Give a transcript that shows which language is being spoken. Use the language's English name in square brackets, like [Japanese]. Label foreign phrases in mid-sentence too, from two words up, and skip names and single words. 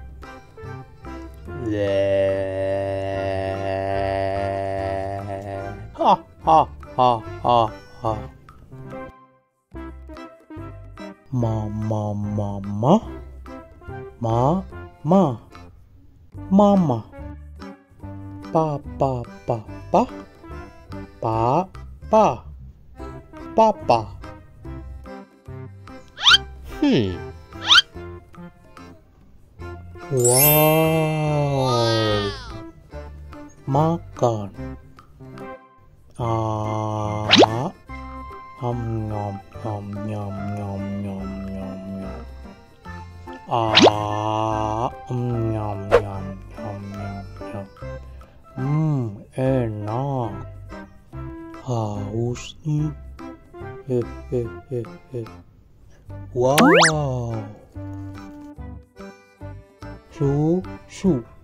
[Indonesian] Le. Ha ha ha ha ha. Mama mama. Mama. Papa papa. Papa. Wow. Makan. Nom nom nom nom nom nom nom nom. Nom nom nom nom nom. Enak. Haus nih. Wow. Susu.